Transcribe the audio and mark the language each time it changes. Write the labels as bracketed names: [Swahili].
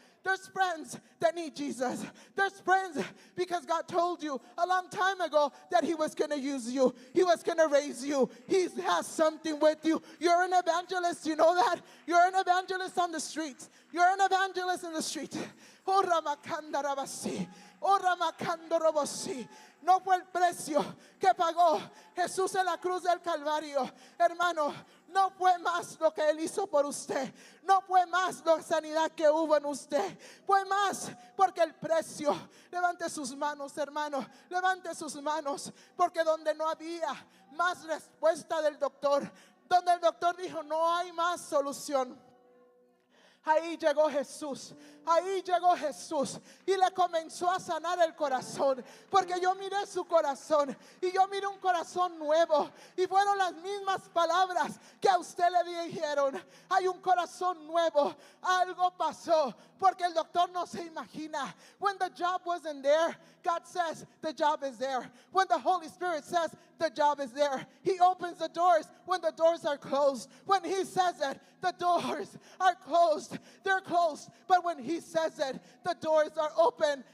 [English] There's friends that need Jesus. There's friends because God told you a long time ago that He was going to use you. He was going to raise you. He has something with you. You're an evangelist. You know that? You're an evangelist on the streets. You're an evangelist in the street. Oh, Ramakanda Rabasi. Oh, Ramakando Robosi. [Spanish] No fue el precio que pagó Jesús en la cruz del Calvario, hermano. No fue más lo que Él hizo por usted. No fue más la sanidad que hubo en usted. Fue más porque el precio. Levante sus manos, hermano. Levante sus manos. Porque donde no había más respuesta del doctor, donde el doctor dijo no hay más solución, ahí llegó Jesús. Ahí llegó Jesús y le comenzó a sanar el corazón, porque yo miré su corazón y yo miré un corazón nuevo, y fueron las mismas palabras que a usted le dijeron. Hay un corazón nuevo. Algo pasó, porque el doctor no se imagina. [English] When the job wasn't there, God says the job is there. When the Holy Spirit says the job is there, He opens the doors when the doors are closed. When He says it, the doors are closed. They're closed. But when He says it, the doors are open.